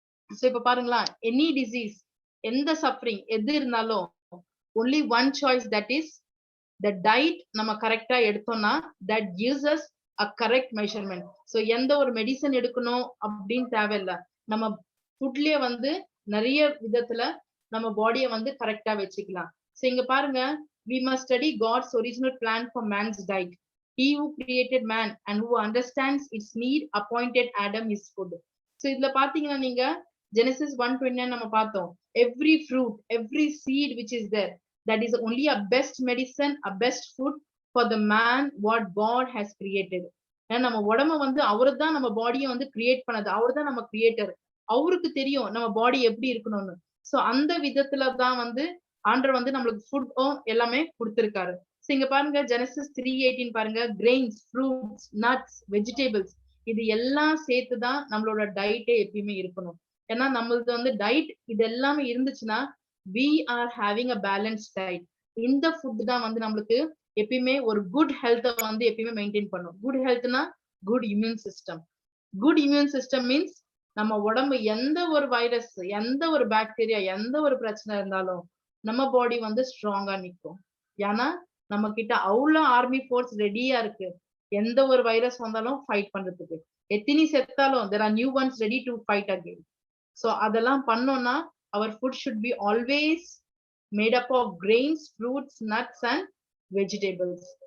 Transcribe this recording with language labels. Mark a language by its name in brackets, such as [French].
[English] so [Tamil] இப்ப பாருங்களா, [English] any disease, [Tamil] எந்த சஃபரிங் எது இருந்தாலும் [English] only one choice, that is the diet [Tamil] நம்ம கரெக்டா எடுத்தோம்னா [English] That gives us a correct measurement. [Tamil] So எந்த ஒரு மெடிசன் எடுக்கணும் அப்படின்னு தேவையில்லை, நம்ம ஃபுட்லயே வந்து நிறைய விதத்துல நம்ம பாடியை வந்து கரெக்டா வச்சுக்கலாம். [English] so [Tamil] இங்க பாருங்க, [English] we must study God's original plan for man's diet. He who created man and who understands its need appointed Adam his food. So [Tamil] இதுல பாத்தீங்கன்னா நீங்க [English] Genesis 1:29 [Tamil] நம்ம பார்த்தோம், [English] every fruit, every seed which is there, that is only a best medicine, a best food for the man what God has created. [Tamil] நம்ம உடம்ப வந்து அவரு தான் நம்ம பாடியை வந்து கிரியேட் பண்ணது, அவரு தான் நம்ம கிரியேட்டர், அவருக்கு தெரியும் நம்ம பாடி எப்படி இருக்கணும்னு. சோ அந்த விதத்துல தான் வந்து ஆண்டவர் வந்து நம்மளுக்கு ஃபுட்டும் எல்லாமே கொடுத்திருக்காரு. சோ இங்க பாருங்க Genesis 3:18 பாருங்க, கிரெயின்ஸ், ஃப்ரூட்ஸ், நட்ஸ், வெஜிடபிள்ஸ் இது எல்லாம் சேர்த்துதான் நம்மளோட டயட்டே எப்பயுமே இருக்கணும். ஏன்னா நம்மளுக்கு வந்து டயட் இது எல்லாமே இருந்துச்சுன்னா [English] we are having a balanced diet. [Tamil] இந்த ஃபுட் தான் வந்து நம்மளுக்கு எப்பயுமே ஒரு குட் ஹெல்த்தை வந்து எப்பயுமே மெயின்டைன் பண்ணும். Good ஹெல்த்னா good immune system. Good immune system means நம்ம உடம்பு எந்த ஒரு வைரஸ், எந்த ஒரு பாக்டீரியா, எந்த ஒரு பிரச்சனை இருந்தாலும் நம்ம பாடி வந்து ஸ்ட்ராங்கா நிற்கும். ஏன்னா நம்ம கிட்ட அவ்வளவு ஆர்மி ஃபோர்ஸ் ரெடியா இருக்கு எந்த ஒரு வைரஸ் வந்தாலும் ஃபைட் பண்றதுக்கு. எத்தனை செத்தாலும் [English] there are new ones ready to fight again. So [Tamil] அதெல்லாம் பண்ணோம்னா [English] our food should be always made up of grains, fruits, nuts and vegetables.